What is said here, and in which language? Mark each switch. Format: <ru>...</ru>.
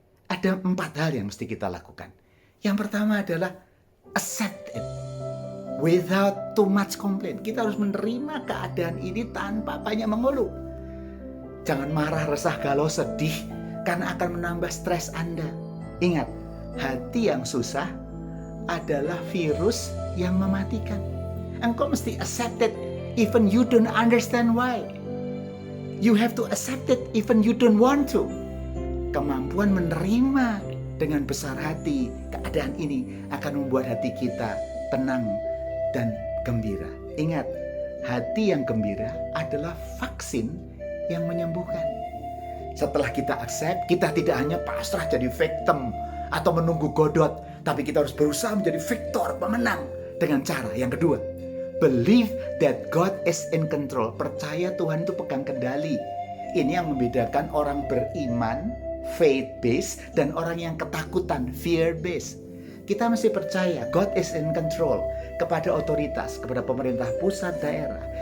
<id>Ada 4 hal yang mesti kita lakukan. Yang pertama adalah</id> <en>accept it without too much complaint.</en> <id>Kita harus menerima keadaan ini tanpa banyak mengeluh. Jangan marah, resah, galau, sedih, karena akan menambah stres Anda. Ingat, hati yang susah adalah virus yang mematikan. Engkau mesti</id> <en>accept it even you don't understand why. You have to accept it even you don't want to.</en> <id>Kemampuan menerima dengan besar hati keadaan ini akan membuat hati kita tenang dan gembira. Ingat, hati yang gembira adalah vaksin yang menyembuhkan. Setelah kita accept, kita tidak hanya pasrah jadi victim atau menunggu godot, tapi kita harus berusaha menjadi victor, pemenang dengan cara yang kedua.</id> <en>Believe that God is in control.</en> <id>Percaya Tuhan itu pegang kendali. Ini yang membedakan orang beriman, faith based, dan orang yang ketakutan, fear based. Kita mesti percaya</id> <en>God is in control</en> <id>kepada otoritas, kepada pemerintah pusat, daerah.</id>